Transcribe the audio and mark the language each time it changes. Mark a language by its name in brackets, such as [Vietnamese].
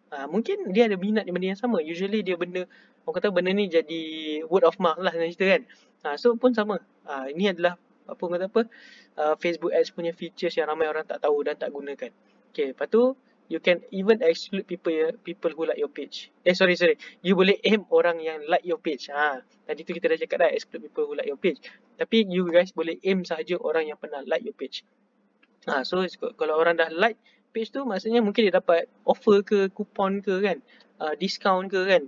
[Malay] Mungkin dia ada minat di benda yang sama. Usually dia benda, orang kata benda ni jadi word of mouth lah senang cerita kan. So pun sama. Ini adalah apa, orang kata apa, Facebook Ads punya features yang ramai orang tak tahu dan tak gunakan. [English] Okay, [Malay] lepas tu [English] you can even exclude people who like your page. Sorry. You [Malay] boleh [English] aim [Malay] orang yang [English] like your page. [Malay] Tadi tu kita dah cakap dah, [English] exclude people who like your page. [Malay] Tapi you guys boleh aim sahaja orang yang pernah like your page. So kalau orang dah like page tu, maksudnya mungkin dia dapat offer ke, kupon ke kan, discount ke kan.